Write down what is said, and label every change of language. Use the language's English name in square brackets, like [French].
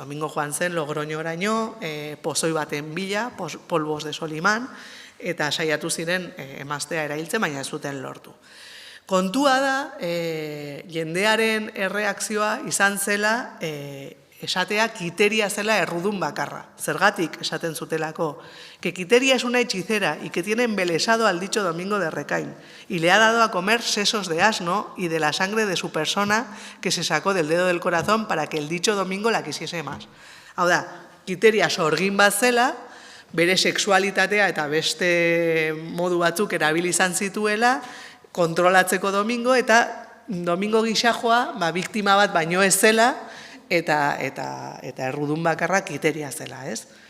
[Basque] Domingo joan zen Logroñoraino, pozoi baten bila, Polvos de Soliman, eta saiatu ziren emaztea erailtzen, baina ez zuten lortu. Kontua da, jendearen erreakzioa izan zela esatea Kiteria zela errudun bakarra. Zergatik esaten zutelako, [Spanish] que Kiteria es una hechicera y que tiene embelesado al dicho Domingo de Recain y le ha dado a comer sesos de asno y de la sangre de su persona que se sacó del dedo del corazón para que el dicho Domingo la quisiese más. [Basque] Hau da, Kiteria sorgin bat zela, bere sexualitatea eta beste modu batzuk erabili izan zituela, kontrolatzeko Domingo, eta Domingo gisajoa, biktima bat baino ez zela, eta errudun bakarra Kiteria zela, ez?